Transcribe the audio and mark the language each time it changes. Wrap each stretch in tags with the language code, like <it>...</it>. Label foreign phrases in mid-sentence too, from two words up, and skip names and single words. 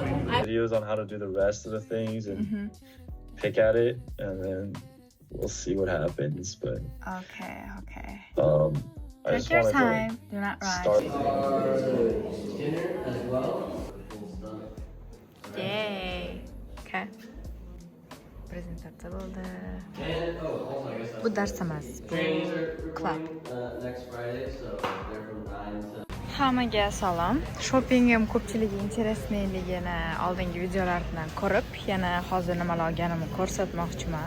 <en>Videos on how to do the rest of the things and pick at it, and then we'll see what happens. But Okay. I Take just your wanted time. Do not to rush. start. Yay. Okay.</en> <uz>Prezentatsiya bo'ldi. Bu dars emas, bu club. Hammaga salom. Shoppingim ko'pchilik interesneyligini oldingi videolardan ko'rib, yana hozir nimalar olganimni ko'rsatmoqchiman.</uz>